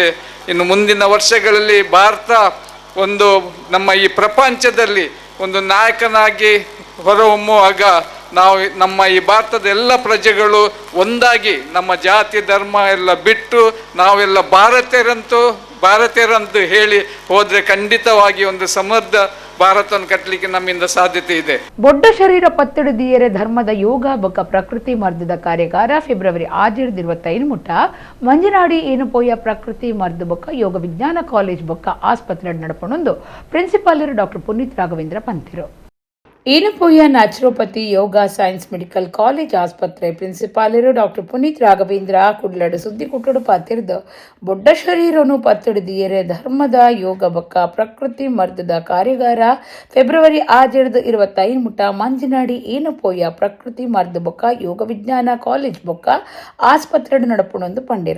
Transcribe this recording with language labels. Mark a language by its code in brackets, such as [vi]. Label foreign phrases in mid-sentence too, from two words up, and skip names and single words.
[kn] ಇನ್ನು ಮುಂದಿನ ವರ್ಷಗಳಲ್ಲಿ ಭಾರತ ಒಂದು ನಮ್ಮ ಈ ಪ್ರಪಂಚದಲ್ಲಿ ಒಂದು ನಾಯಕನಾಗಿ ಹೊರಹೊಮ್ಮುವಾಗ ನಾವು ನಮ್ಮ ಈ ಭಾರತದ ಎಲ್ಲ ಪ್ರಜೆಗಳು ಒಂದಾಗಿ ನಮ್ಮ ಜಾತಿ ಧರ್ಮ ಎಲ್ಲ ಬಿಟ್ಟು ನಾವೆಲ್ಲ ಭಾರತೀಯರಂತೂ ಹೇಳಿ ಹೋದರೆ ಖಂಡಿತವಾಗಿ ಒಂದು ಸಮೃದ್ಧ ಭಾರತವನ್ನು ಕಟ್ಟಲಿಕ್ಕೆ ನಮ್ಮಿಂದ ಸಾಧ್ಯತೆ ಇದೆ. [tcy] ಬೊಡ್ಡ ಶರೀರ ಪತ್ತಿಡಿದಿಯರೆ ಧರ್ಮದ ಯೋಗ ಬೊಕ್ಕ ಪ್ರಕೃತಿ ಮರ್ದದ ಕಾರ್ಯಾಗಾರ ಫೆಬ್ರವರಿ 25 ಮುಟ್ಟ ಮಂಜನಾಡಿ ಏನಪೋಯ ಪ್ರಕೃತಿ ಮರ್ದ ಬೊಕ್ಕ ಯೋಗ ವಿಜ್ಞಾನ ಕಾಲೇಜ್ ಬೊಕ್ಕ ಆಸ್ಪತ್ರೆ ನಡಪಣೊಂದು ಪ್ರಿನ್ಸಿಪಾಲರು ಡಾಕ್ಟರ್ ಪುನೀತ್ ರಾಘವೇಂದ್ರ ಪಂತಿರು. ಏನಪೋಯ ನ್ಯಾಚುರೋಪತಿ ಯೋಗ ಸೈನ್ಸ್ ಮೆಡಿಕಲ್ ಕಾಲೇಜ್ ಆಸ್ಪತ್ರೆ ಪ್ರಿನ್ಸಿಪಾಲರು ಡಾಕ್ಟರ್ ಪುನೀತ್ ರಾಘವೇಂದ್ರ ಕುಡ್ಲಡು ಸುದ್ದಿ ಕುಟ್ಟಡು ಪಾತಿರ್ದು ಬೊಡ್ಡ ಶರೀರನು ಪತ್ತಿಡಿದಿಯರೆ ಧರ್ಮದ ಯೋಗ ಬೊಕ್ಕ ಪ್ರಕೃತಿ ಮರ್ದದ ಕಾರ್ಯಾಗಾರ ಫೆಬ್ರವರಿ 25 ಮುಟ್ಟ ಮಂಜನಾಡಿ ಏನಪೋಯ ಪ್ರಕೃತಿ ಮರ್ದ ಬೊಕ್ಕ ಯೋಗ ವಿಜ್ಞಾನ ಕಾಲೇಜ್ ಬೊಕ್ಕ ಆಸ್ಪತ್ರೆ ನಡಪಣೊಂದು ಪಂಡಿರು.